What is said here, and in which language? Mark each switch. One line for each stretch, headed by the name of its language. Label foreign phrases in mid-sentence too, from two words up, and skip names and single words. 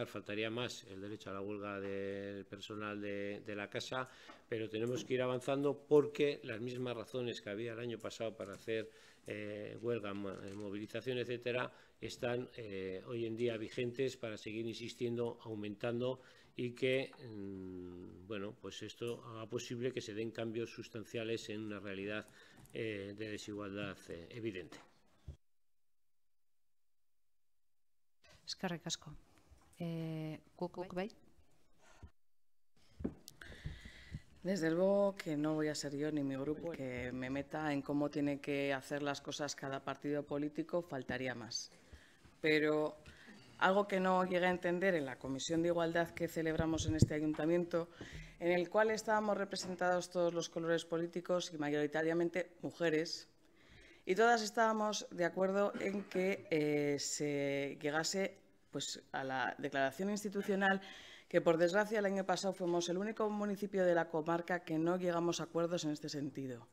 Spanish: Faltaría más el derecho a la huelga del personal de la casa, pero tenemos que ir avanzando porque las mismas razones que había el año pasado para hacer huelga, movilización, etcétera, están hoy en día vigentes para seguir insistiendo, aumentando, y que pues esto haga posible que se den cambios sustanciales en una realidad de desigualdad evidente.
Basque: Eskerrik asko. Guk bai?
Spanish: Desde luego que no voy a ser yo ni mi grupo que me meta en cómo tiene que hacer las cosas cada partido político, faltaría más. Pero algo que no llegué a entender en la Comisión de Igualdad que celebramos en este ayuntamiento, en el cual estábamos representados todos los colores políticos y mayoritariamente mujeres, y todas estábamos de acuerdo en que se llegase a la declaración institucional, que por desgracia el año pasado fuimos el único municipio de la comarca que no llegamos a acuerdos en este sentido.